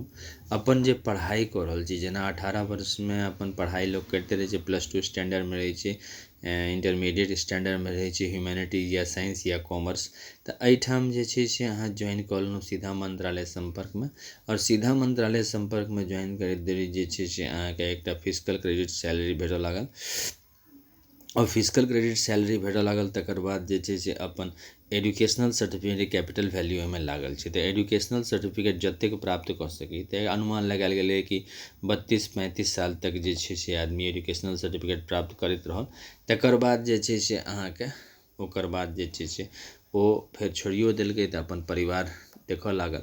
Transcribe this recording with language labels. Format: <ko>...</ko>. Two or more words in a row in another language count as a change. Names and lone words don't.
<mai>अपन जे पढ़ाई कऽ रहल छी, जेना 18 वर्ष में अपन पढ़ाई लोग करते रहे छै, +2 स्टैंडर्ड में रहे छै,</mai> <en>intermediate standard</en> <mai>में रहे छै, ह्यूमैनिटीज या साइंस या कॉमर्स, तऽ एहिठाम जे छै से अहाँ ज्वाइन कऽ लेलहुँ सीधा मंत्रालय संपर्क में। और सीधा मंत्रालय संपर्क में ज्वाइन करैत देरी जे छै से अहाँके एकटा</mai> <en>physical credit salary</en> <mai>भेटऽ लागल और</mai> <en>physical credit salary</en> <mai>भेटऽ लागल तकर बाद जे छै से अपन</mai> <en>educational certificate capital value</en> <mai>में लागल छै। तऽ</mai> <en>educational certificate</en> <mai>जतेक प्राप्त कऽ सकी, तऽ अनुमान लगायल गेलै कि 32-35 साल तक जे छै से आदमी</mai> <en>educational certificate</en> <mai>प्राप्त करैत रहल, तकर बाद जे छै से अहाँके ओकर बाद जे छै से ओ फेर छोड़ियो देलकै तऽ अपन परिवार देखऽ लागल।</mai>